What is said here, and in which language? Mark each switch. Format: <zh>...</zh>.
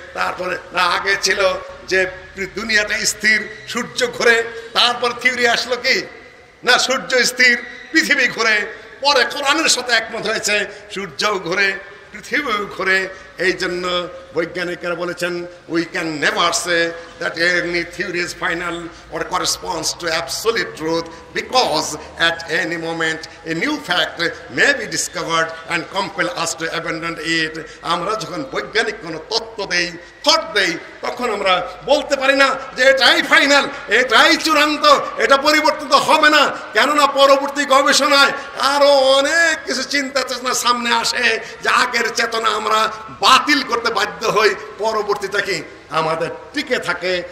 <bn>তারপরে না, আগে ছিল যে দুনিয়াটা স্থির, সূর্য ঘোরে। তারপর থিওরি আসলো কি না সূর্য স্থির, পৃথিবী ঘোরে। পরে কোরআনের সাথে একমত হয়েছে সূর্যও ঘোরে, পৃথিবীও ঘোরে। এই জন্য বৈজ্ঞানিকরা বলেছেন</bn> <en>We can never say that any theory is final or corresponds to absolute truth, because at any moment a new fact may be discovered and compel us to abandon it.</en> <bn>আমরা যখন বৈজ্ঞানিক কোনো তত্ত্ব দেই, থট দেই, তখন আমরা বলতে পারি না যে এটাই ফাইনাল, এটাই চূড়ান্ত, এটা পরিবর্তিত হবে না, কেননা পরবর্তী গবেষণায় আরো অনেক কিছু চিন্তা চেতনা সামনে আসে যে আগের চেতনা আমরা বাতিল করতে বাধ্য হই, পরবর্তীটা কি আমাদের টিকে থাকে।</bn>